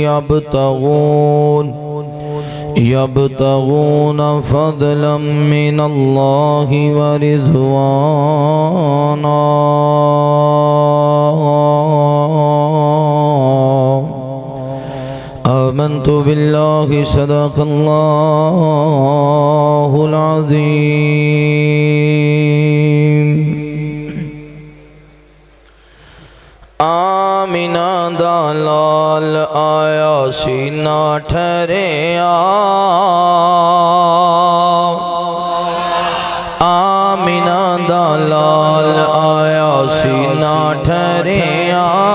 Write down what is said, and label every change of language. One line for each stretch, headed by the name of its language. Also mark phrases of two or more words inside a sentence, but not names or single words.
Arabic: يبتغون فضلا من الله ورضوانا. آمنت بالله صدق الله العظيم.
Punjabi: ਆਮਿਨਾ ਦਾ ਲਾਲ ਆਇਆ ਸੀਨਾ ਠਹਿਰਿਆ, ਆਮਿਨਾ ਦਾ ਲਾਲ ਆਇਆ ਸੀਨਾ ਠਹਿਰਿਆ।